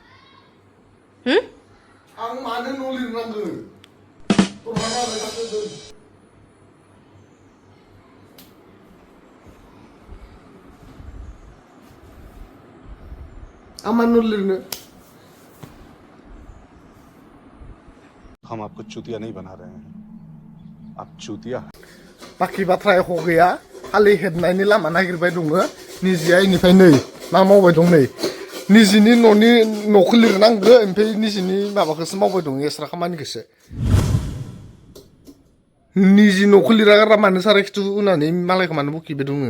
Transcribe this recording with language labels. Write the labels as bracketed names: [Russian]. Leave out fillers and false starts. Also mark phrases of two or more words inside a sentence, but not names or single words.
[Bodo] आं मानो न' लिरनांगौ आं मानो न' लिरनो [Hindi] हम आपको चूतिया नहीं बना रहे हैं आप चूतिया [Bodo] बाखि बाथ्रा एख' गैया खालि हेबनायनि लामा नागिरबाय दङ निजिया इनिफ्राय नै मा मावबाय दं नै निजिनि न'खौ लिरनांगो ओमफ्राय निजिनि माबाखौसो मावबाय दं एक्सट्रा खामानिखौसो निजि न'खौ लिरागारा मानो साराय खिथु होनानै मालायखौ मानो बखिबाय दङ